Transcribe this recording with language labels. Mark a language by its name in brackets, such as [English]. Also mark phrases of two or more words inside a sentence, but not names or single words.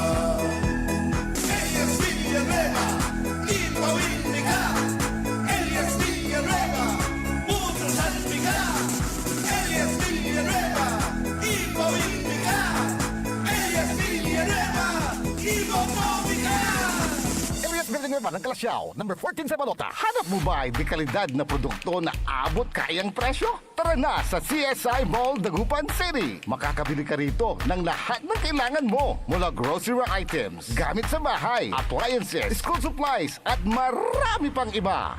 [Bikol] Elias Villanueva, ipawil ka. Elias Villanueva, putusan ka. Elias Villanueva, ipawil ka. Elias Villanueva, ibobobi ka. Elias Villanueva ng Kalasyaw, number 14 sa Balota. [Filipino] Hanap mo ba ay di kalidad na produkto na abot kayang presyo? Tara na sa CSI Mall, Dagupan City. Makakabili ka rito ng lahat ng kailangan mo. Mula grocery items, gamit sa bahay, appliances, school supplies, at marami pang iba.